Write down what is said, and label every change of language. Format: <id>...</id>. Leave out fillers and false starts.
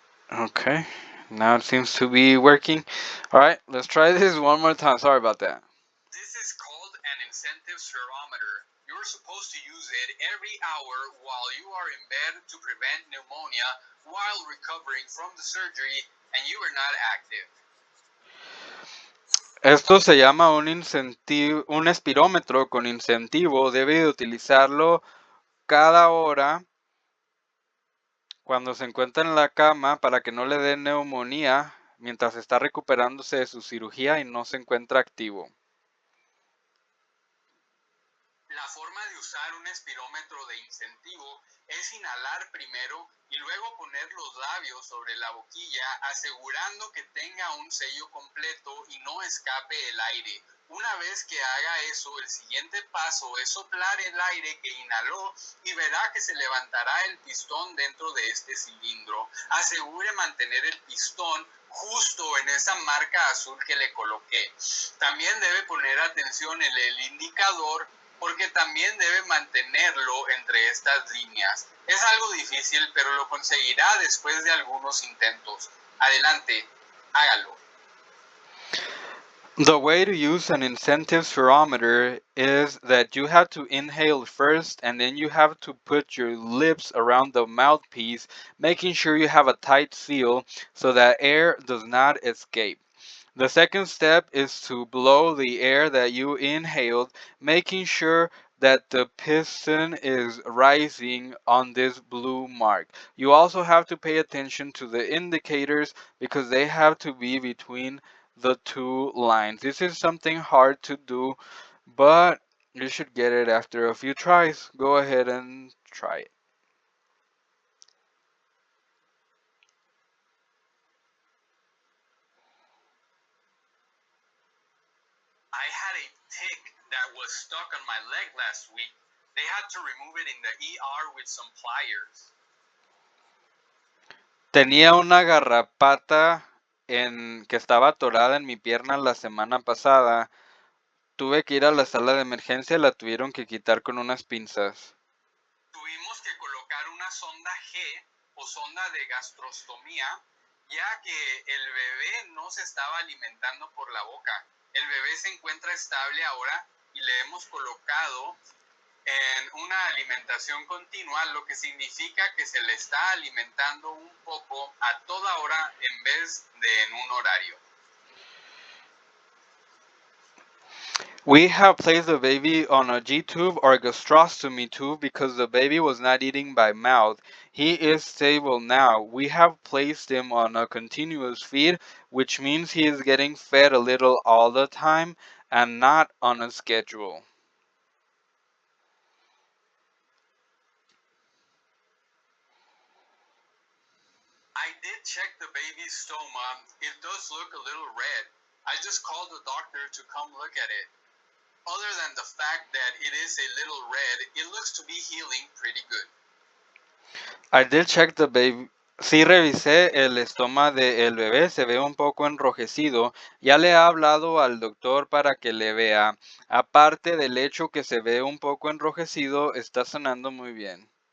<en>Okay, now it seems to be working. Alright, let's try this one more time. Sorry about that. This is called an incentive spirometer. You're supposed to use it every hour while you are in bed to prevent pneumonia while recovering from the surgery and you are not active.</en> <es>Esto se llama un espirómetro con incentivo. Debe de utilizarlo cada hora cuando se encuentra en la cama para que no le dé neumonía mientras está recuperándose de su cirugía y no se encuentra activo. La forma de usar un espirómetro de incentivo es inhalar primero y luego poner los labios sobre la boquilla, asegurando que tenga un sello completo y no escape el aire. Una vez que haga eso, el siguiente paso es soplar el aire que inhaló y verá que se levantará el pistón dentro de este cilindro. Asegure mantener el pistón justo en esa marca azul que le coloqué. También debe poner atención en el indicador, porque también debe mantenerlo entre estas líneas. Es algo difícil, pero lo conseguirá después de algunos intentos. Adelante, hágalo.</es> <en>The way to use an incentive spirometer is that you have to inhale first and then you have to put your lips around the mouthpiece, making sure you have a tight seal so that air does not escape. The second step is to blow the air that you inhaled, making sure that the piston is rising on this blue mark. You also have to pay attention to the indicators because they have to be between the two lines. This is something hard to do, but you should get it after a few tries. Go ahead and try it. I had a tick that was stuck on my leg last week. They had to remove it in the ER with some pliers.</en> <es>Tenía una garrapata que estaba atorada en mi pierna la semana pasada. Tuve que ir a la sala de emergencia y la tuvieron que quitar con unas pinzas. Tuvimos que colocar una sonda G o sonda de gastrostomía, ya que el bebé no se estaba alimentando por la boca. El bebé se encuentra estable ahora y le hemos colocado en una alimentación continua, lo que significa que se le está alimentando un poco a toda hora en vez de en un horario.</es> <en>We have placed the baby on a G-tube or gastrostomy tube because the baby was not eating by mouth. He is stable now. We have placed him on a continuous feed, which means he is getting fed a little all the time and not on a schedule. I did check the baby's stoma. It does look a little red. I just called the doctor to come look at it. Other than the fact that it is a little red, it looks to be healing pretty good. I did check the baby.</en> <es>Sí revisé el estómago del bebé, se ve un poco enrojecido. Ya le he hablado al doctor para que le vea. Aparte del hecho que se ve un poco enrojecido, está sanando muy bien.</es>